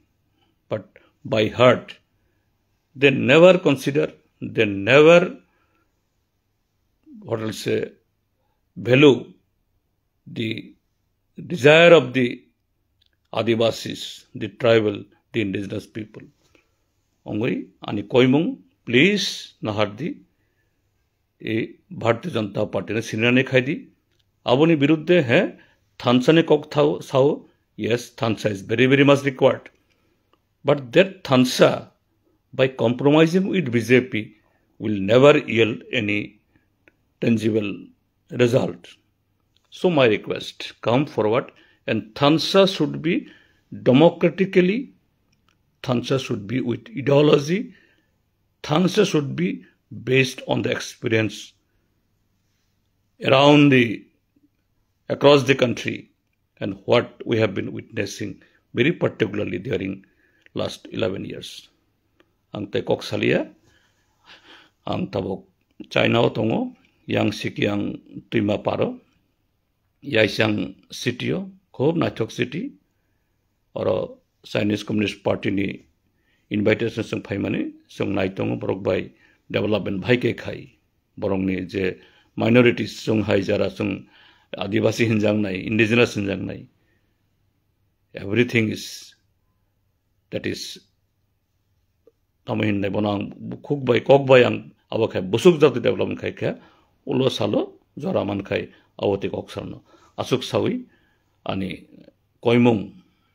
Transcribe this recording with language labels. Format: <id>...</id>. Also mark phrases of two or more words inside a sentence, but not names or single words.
<en>But by heart, they never consider, they never, what I'll say, value the desire of the Adivasis, the tribal, the indigenous people.</en> <trp>Ongoi, ani koimung, please, nahardi, e Bharatiya Janata Party ne sinane khaidi. Aboni biruddhe hai, thansa ne kok sao, yes, thansa</trp> <en>is very, very much required. But that thansa, by compromising with BJP, will never yield any tangible result. So my request, come forward, and thansa should be democratically, thansa should be with ideology, thansa should be based on the experience across the country and what we have been witnessing, very particularly during last 11 years.</en> <trp>Ang te kok salia, ang tabok China tongo, yang siki yang tuima paro, yaisang sitio, khob naithok city, oro Chinese Communist Party ni invitation sang phaimani, sang naitongo borok bai development bhai ke khai, borong ni je minorities sang hai jara sang Adivasi hinjang nai, indigenous hinjang nai.</trp> <en>Everything is, that is,</en> <trp>tamahin nai bonang khuk bai kok bai ang abo khai busuk jati development khai kha ulo salo jora man khai awoti kok sarno asuk sawi ani koimung</trp>